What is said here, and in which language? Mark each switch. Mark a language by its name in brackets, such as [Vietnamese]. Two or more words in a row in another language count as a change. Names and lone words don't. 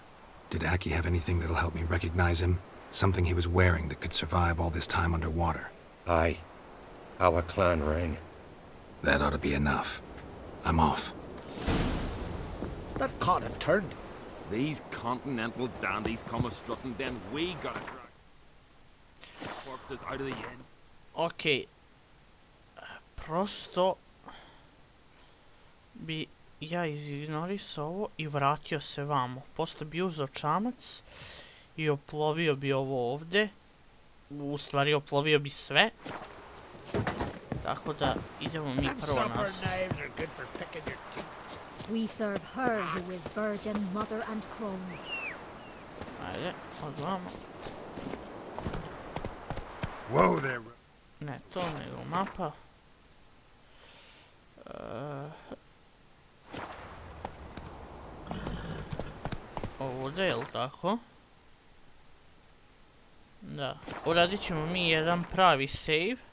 [English] Did Aki have anything that'll help me recognize him? Something he was wearing that could survive all this time underwater? Aye. Our clan ring. That ought to be enough. I'm off. That caught a turn. These continental dandies come a-strutting, then we gotta drag corpses out of the inn. Ok. [Serbian] Prosto bi ja izignorisao ovo i vratio se vamo. Posle bi uzeo čamac i oplovio bi ovo ovde. U stvari oplovio bi sve. Tako da idemo mi prvo nas. [English] We serve her who is virgin, mother and crone. [Serbian] Ajde, od vamo. [English] Whoa there. [Serbian] Ne to, nego mapa. Ovdje, jel tako? Da. Uradit ćemo mi jedan pravi save.